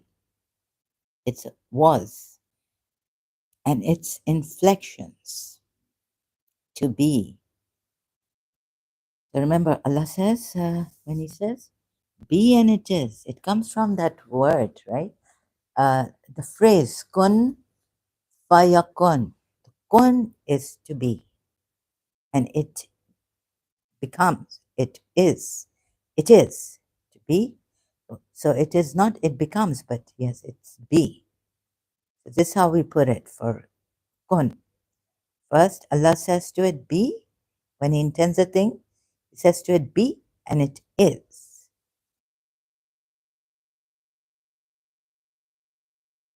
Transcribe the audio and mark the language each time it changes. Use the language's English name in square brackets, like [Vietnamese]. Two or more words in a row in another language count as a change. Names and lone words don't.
[English] It's was, and its inflections to be. So remember, Allah says when He says "be" and "it is," it comes from that word, right? The phrase [Arabic] "كن فيكون." [English] Kun is to be, and it becomes. It is to be. So it is not. It becomes, but yes, it's be. So this is how we put it for kun. First, Allah says to it, be. When He intends a thing, He says to it, be, and it is.